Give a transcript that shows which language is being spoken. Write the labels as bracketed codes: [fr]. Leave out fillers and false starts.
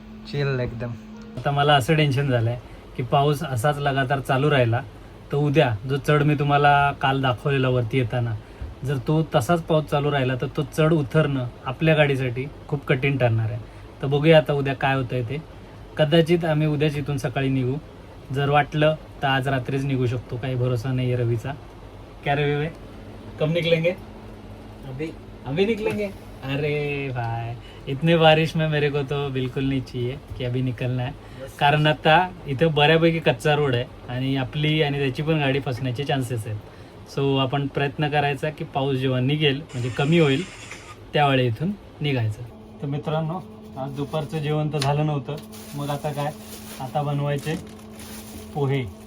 [mr] Chill एकदम. आता मला असं टेन्शन झालंय की पाऊस असाच लगातार चालू राहिला तर उद्या जो चढ मी तुम्हाला काल दाखवलेला वरती येताना, जर तो तसाच पाऊस चालू राहिला तर तो चढ उतरणं आपल्या गाडीसाठी खूप कठीण ठरणार आहे. तर बघूया आता उद्या काय होतंय ते. कदाचित आम्ही उद्याच इथून सकाळी निघू, जर वाटलं तर आज रात्रीच निघू शकतो, काही भरोसा नाही आहे रवीचा. [hi] क्या रवी भाई कब निकलेंगे? अभी अभी निकलेंगे. अरे भाई इतने बारिश में मेरे को तो बिलकुल नहीं चाहिए की अभी निकलना [mr] आहे. कारण आता इथं बऱ्यापैकी कच्चा रोड आहे आणि आपली आणि त्याची पण गाडी फसण्याचे चान्सेस आहेत. सो आपण प्रयत्न करायचा की पाऊस जेव्हा निघेल म्हणजे कमी होईल त्यावेळी इथून निघायचं. तर मित्रांनो आज दुपारचं जेवण तर झालं नव्हतं. मग आता काय आता बनवायचे पोहे.